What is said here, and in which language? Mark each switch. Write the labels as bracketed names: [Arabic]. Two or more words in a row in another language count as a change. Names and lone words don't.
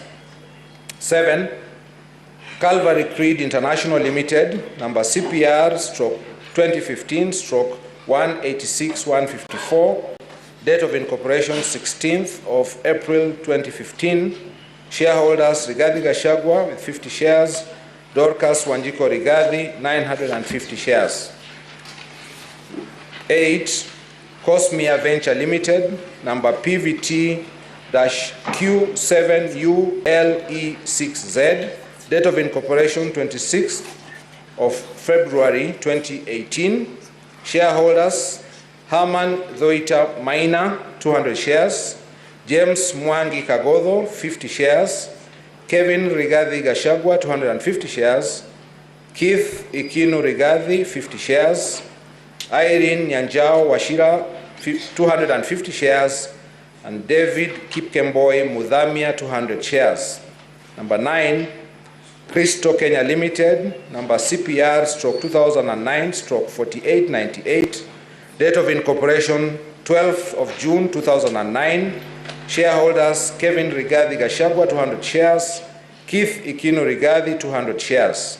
[English] 7, Calvary Creed International Limited, number CPR/2015/186154, date of incorporation 16th of April 2015, shareholders Rigathi Gachagua with 50 shares, Dorcas Wanjiko Rigathi 950 shares. 8, Cosmia Venture Limited, number PVT-Q7ULE6Z, date of incorporation 26th of February 2018, shareholders Herman Dhoita Maina 200 shares, James Mwangi Kagodho 50 shares, Kevin Rigathi Gachagua 250 shares, Keith Ikinu Rigathi, 50 shares. Irene Nyanjao Washira, 250 shares. And David Kipkemboi Mudhamia, 200 shares. Number 9, Cristo Kenya Limited, number CPR stroke 2009 stroke 4898, date of incorporation 12th of June 2009, shareholders Kevin Rigathi Gachagua, 200 shares, Keith Ikinu Rigathi, 200 shares.